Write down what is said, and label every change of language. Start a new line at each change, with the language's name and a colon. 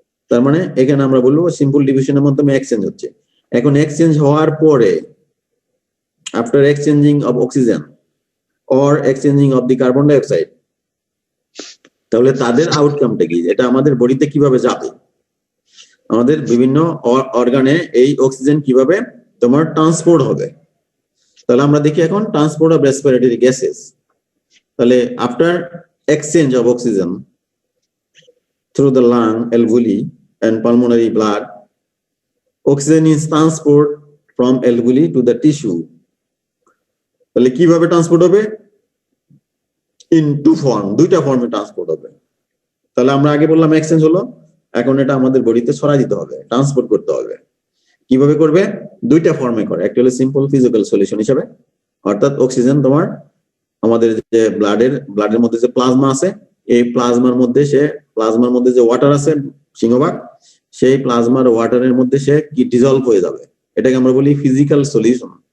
Bangla: তার মানে এখানে আমরা বলবো সিম্পল ডিভিশনের মাধ্যমে এক্সচেঞ্জ হচ্ছে। এখন এক্সচেঞ্জ হওয়ার পরে,
English: after exchanging of oxygen or exchanging of the carbon dioxide,
Bangla: তাহলে তাদের আউটকামটা কি, এটা আমাদের বডিতে কিভাবে যাবে, আমাদের বিভিন্ন অর্গানে এই অক্সিজেন কিভাবে তোমার ট্রান্সপোর্ট হবে। তাহলে আমরা দেখি এখন
English: Transport of respiratory gases.
Bangla: তাহলে
English: After exchange of oxygen through the lung, alveoli and pulmonary blood, oxygen is transport from alveoli to the tissue.
Bangla: তাহলে কিভাবে ট্রান্সপোর্ট হবে?
English: in two form,
Bangla: দুইটা ফর্মে ট্রান্সপোর্ট হবে। তাহলে আমরা আগে বললাম এক্সচেঞ্জ হলো, এখন এটা আমাদের বডিতে ছড়াই দিতে হবে, ট্রান্সপোর্ট করতে হবে। কিভাবে করবে? দুইটা ফর্মে করে, একটা হলো সিম্পল ফিজিক্যাল সলিউশন হিসেবে, অর্থাৎ অক্সিজেন তোমার আমাদের যে ব্লাডের মধ্যে যে প্লাজমা আছে, এই প্লাজমার মধ্যে যে ওয়াটার আছে সিংহভাগ, সেই প্লাজমার ওয়াটারের মধ্যে সে কি ডিজলভ হয়ে যাবে, এটাকে আমরা বলি ফিজিক্যাল সলিউশন।